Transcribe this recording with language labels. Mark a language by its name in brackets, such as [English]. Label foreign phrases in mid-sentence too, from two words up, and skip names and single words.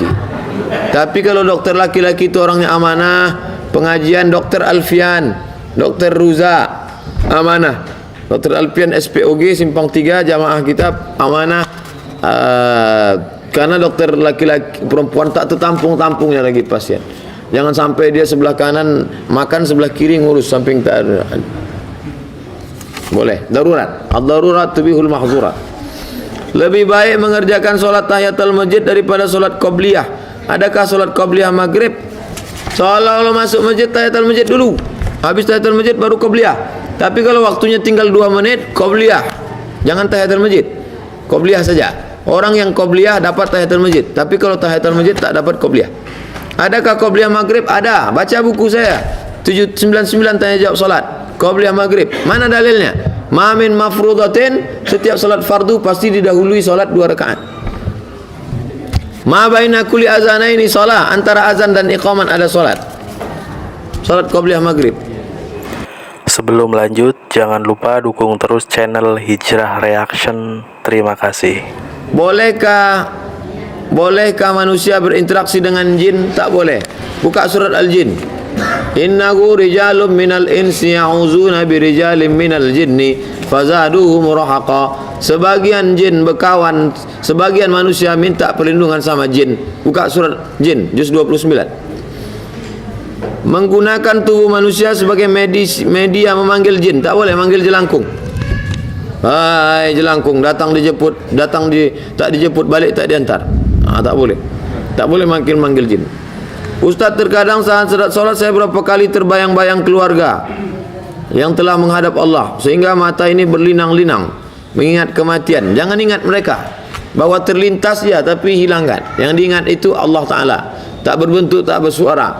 [Indonesian] Tapi kalau dokter laki-laki itu orangnya amanah, pengajian Dokter Alfian, Dokter Ruza, amanah. Dokter Alfian SPOG Simpang 3 Jamaah Kitab, amanah. Karena dokter laki-laki perempuan tak tertampung-tampungnya lagi pasien. Jangan sampai dia sebelah kanan makan, sebelah kiri ngurus, samping tak ada. Boleh, darurat. [Arabic] الضرورات تبيح المحظورات. [Indonesian] Lebih baik mengerjakan solat tahiyatul masjid daripada solat qabliyah. Adakah solat qabliyah maghrib? Seolah-olah masuk masjid, tahiyatul masjid dulu, habis tahiyatul masjid baru qabliyah. Tapi kalau waktunya tinggal 2 menit, qabliyah. Jangan tahiyatul masjid, qabliyah saja. Orang yang qabliyah dapat tahiyatul masjid, tapi kalau tahiyatul masjid tak dapat qabliyah. Adakah qabliyah maghrib? Ada. Baca buku saya 799 tanya jawab solat qabliyah maghrib. Mana dalilnya? [Arabic] ما من مفروضة, [Indonesian] setiap salat fardu pasti didahului salat 2 rakaat. [Arabic] ما بين كل أذانين صلاة, [Indonesian] antara azan dan iqaman ada salat. Salat qabliyah maghrib. Sebelum lanjut, jangan lupa dukung terus channel Hijrah Reaction. Terima kasih. Bolehkah manusia berinteraksi dengan jin? Tak boleh. Buka surat Al-Jin. [Arabic] إنه رجال من الإنس يعوذون برجال من الجن فزادوهم رهقا. [Indonesian] Sebagian jin berkawan, sebagian manusia minta perlindungan sama jin. Buka surat Jin juz 29. Menggunakan tubuh manusia sebagai media memanggil jin. Tak boleh manggil jelangkung. Hai jelangkung, datang dijemput, tak dijemput balik tak diantar. Tak boleh. Tak boleh manggil jin. Ustaz, terkadang saat solat saya berapa kali terbayang-bayang keluarga yang telah menghadap Allah, sehingga mata ini berlinang-linang mengingat kematian. Jangan ingat mereka, bahwa terlintas ya, tapi hilangkan. Yang diingat itu Allah Ta'ala. Tak berbentuk, tak bersuara.